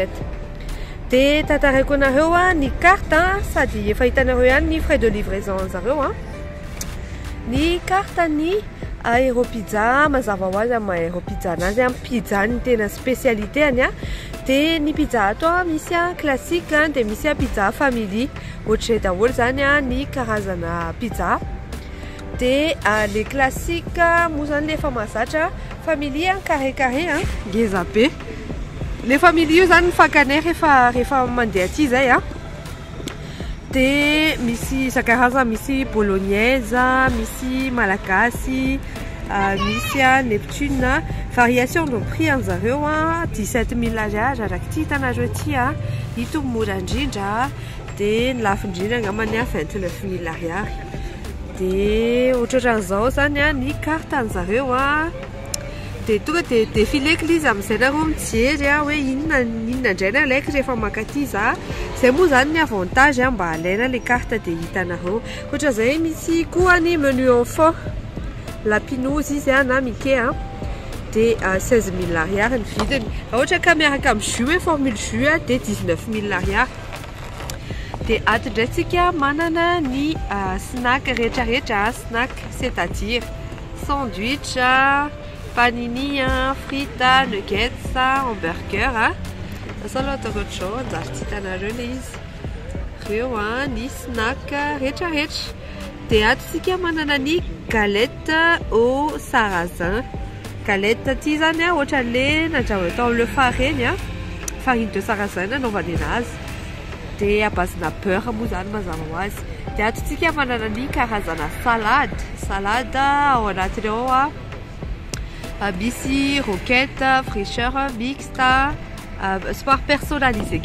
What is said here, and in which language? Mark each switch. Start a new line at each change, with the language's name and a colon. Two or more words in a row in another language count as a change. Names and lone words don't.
Malagasy: Dia tantaraiko anareo ny carte sady efa hitanareo ihany ny
French: frais de livraison
Malagasy: zareo ny carte ny Aero Pizza mazava ho azy amin'ny Aero Pizza anazy pizza ny tena spécialité any dia ny pizza ato misy classique dia misy pizza famille ohatray daholo zany ny karazana pizza dia le classique moa zany le efa mahazatra famille carré carré ngeza be. Le famille io zany mifankanay rehefa mandeha aty zay dia misy isan-karazany misy bolognaise misy malagasy misy Neptune
French: variation de prix
Malagasy: an'zareo 17 000 ariary araky ty hitanareo aty ito mora indrindra dia ny lafo indrindra angambany 29 000 ariary. Dia ohatran'izao zany ny carte an'zareo dia tonga dia défileko izy amin'izay nareo mijery hoe inona indray ny alaiko rehefa makaty zay moa zany ny avantage mba alaina le carte dia hitanareo. Ohatran'izay misy koa ny
French: menu enfant
Malagasy: lapinozy izy na mike dia 16 000 ariary ny vidiny. Ohatra ka miaraka amin'ny jus formule jus dia 19 000 ariary. Dia ato indray tsika manana ny snack rehetrarehetra snack
French: c'est-à-dire sandwich panini, frites, nuggets, hamburger.
Malagasy: Asa aloha atao ohatr'izao anjary tsy hitanareo le izy reo ny snack rehetrarehetra. Dia ato tsika manana ny
French: galette au sarrasin.
Malagasy: Galette ty zany ohatra le nandrahoana tao amin'le farine
French: farine de sarrasin
Malagasy: nanaovana anazy dia
French: à base
Malagasy: na beurre moa zany mazava ho azy. Dia ato tsika manana ny karazana salade ao anatiny ao Misy
French: roquette, fraîcheur mixte, sport personnalisé.